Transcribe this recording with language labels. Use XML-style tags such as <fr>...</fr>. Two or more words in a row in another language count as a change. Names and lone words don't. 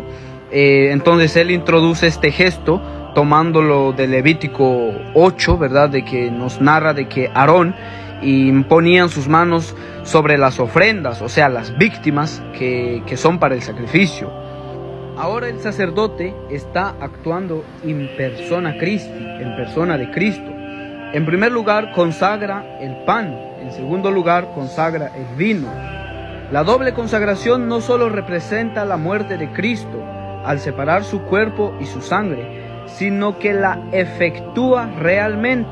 <es>Entonces él introduce este gesto tomándolo de Levítico 8, ¿verdad? De que nos narra de que Aarón imponían sus manos sobre las ofrendas, o sea, las víctimas que son para el sacrificio. Ahora el sacerdote está actuando</es> <la>in persona Christi,</la> <es>en persona de Cristo. En primer lugar, consagra el pan. En segundo lugar, consagra el vino. La doble consagración no solo representa la muerte de Cristo al separar su cuerpo y su sangre, sino que la efectúa realmente.</es>